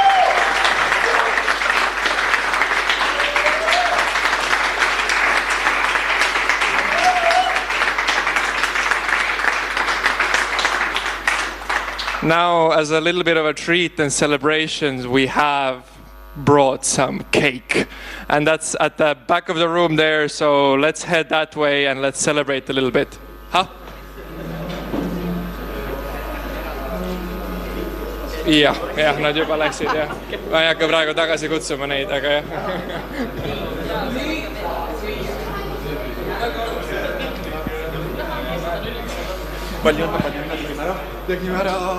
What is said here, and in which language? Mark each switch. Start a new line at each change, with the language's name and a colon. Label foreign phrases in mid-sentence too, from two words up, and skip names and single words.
English: Now, as a little bit of a treat and celebrations, we have brought some cake, and that's at the back of the room there, so let's head that way and let's celebrate a little bit.
Estonian: Huh? jah, nad juba läksid, jah. Ma ei hakka praegu tagasi kutsuma neid, aga jah. Palju õnne, tegime ära.